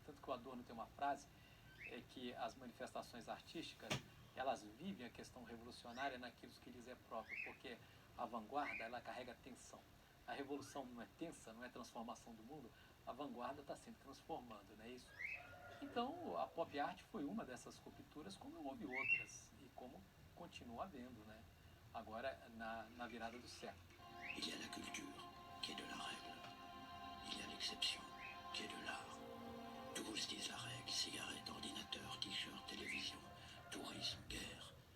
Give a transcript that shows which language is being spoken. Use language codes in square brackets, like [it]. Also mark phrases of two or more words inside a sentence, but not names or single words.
[pt] Tanto que o Adorno tem uma frase que as manifestações artísticas, elas vivem a questão revolucionária naquilo que lhes é próprio, porque a vanguarda, ela carrega tensão. A revolução não é tensa, não é transformação do mundo, a vanguarda está sempre transformando, não é isso? Então, a pop art foi uma dessas rupturas, como houve outras, e como continua havendo, né? Agora, na virada do século. [fr] Il y a la culture, qui est de la règle. Il y a l'exception, qui est de l'art. Tous disent la règle, cigarette, ordinateur, t-shirt, télévision, tourisme, guerre.